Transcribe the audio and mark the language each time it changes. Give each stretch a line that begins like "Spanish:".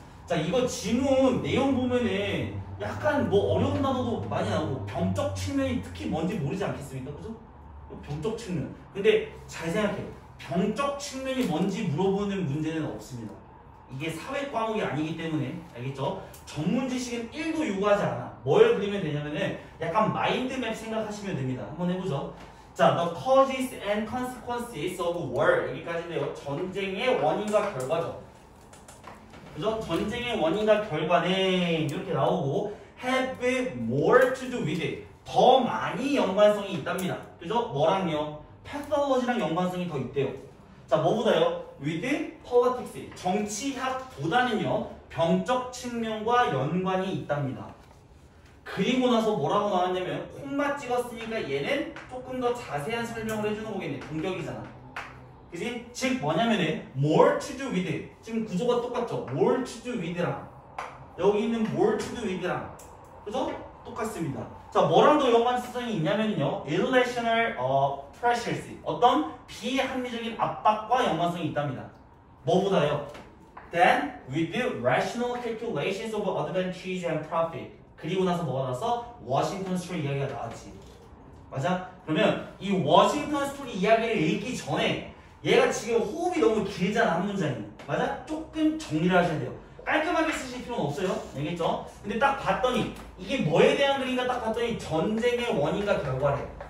Korean: 자, 이거 지문 내용 보면은 약간 뭐 어려운 단어도 많이 나오고 병적 측면이 특히 뭔지 모르지 않겠습니까? 그죠? 병적 측면. 근데 잘 생각해. 병적 측면이 뭔지 물어보는 문제는 없습니다. 이게 사회 과목이 아니기 때문에 알겠죠? 전문 지식은 1도 요구하지 않아. 뭘 그리면 되냐면은 약간 마인드맵 생각하시면 됩니다. 한번 해보죠.
English: 자, the causes and consequences of war
Korean: 여기까지인데요. 전쟁의 원인과 결과죠. 그죠? 전쟁의 원인과 결과는 이렇게 나오고
English: have more to do with it.
Korean: 더 많이 연관성이 있답니다. 그죠? 뭐랑요? pathology랑 연관성이 더 있대요. 자, 뭐보다요?
English: with politics.
Korean: 정치학보다는요. 병적 측면과 연관이 있답니다. 그리고 나서 뭐라고 나왔냐면 콤마 찍었으니까 얘는 조금 더 자세한 설명을 해주는 거겠네. 동격이잖아. 그지? 즉 뭐냐면은
English: more to do with it.
Korean: 지금 구조가 똑같죠?
English: more to do with
Korean: 랑 여기 있는 more to do with랑 그죠? 똑같습니다. 자, 뭐랑 더 연관성이 있냐면요.
English: irrational pressures.
Korean: 어떤 비합리적인 압박과 연관성이 있답니다. 뭐보다요?
English: Then with the rational calculations of advantage and profit.
Korean: 그리고 나서 뭐가 나왔어? 워싱턴 스토리 이야기가 나왔지. 맞아? 그러면 이 워싱턴 스토리 이야기를 읽기 전에 얘가 지금 호흡이 너무 길잖아. 한 문장이. 맞아? 조금 정리를 하셔야 돼요. 깔끔하게 쓰실 필요는 없어요. 알겠죠? 근데 딱 봤더니 이게 뭐에 대한 글인가 딱 봤더니 전쟁의 원인과 결과래.